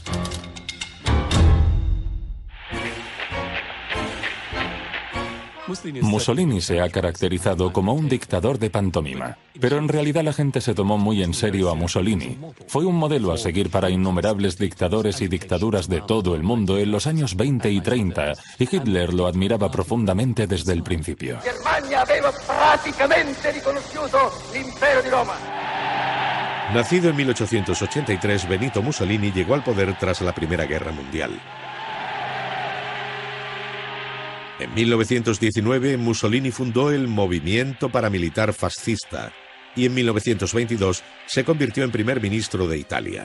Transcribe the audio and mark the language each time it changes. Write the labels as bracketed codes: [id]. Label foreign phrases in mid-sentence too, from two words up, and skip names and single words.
[es] Mussolini se ha caracterizado como un dictador de pantomima, pero en realidad la gente se tomó muy en serio a Mussolini. Fue un modelo a seguir para innumerables dictadores y dictaduras de todo el mundo en los años 20 y 30, y Hitler lo admiraba profundamente desde el principio. [it] Germania aveva praticamente riconosciuto l'impero di Roma. [es] Nacido en 1883, Benito Mussolini llegó al poder tras la Primera Guerra Mundial. En 1919, Mussolini fundó el movimiento paramilitar fascista y en 1922 se convirtió en primer ministro de Italia.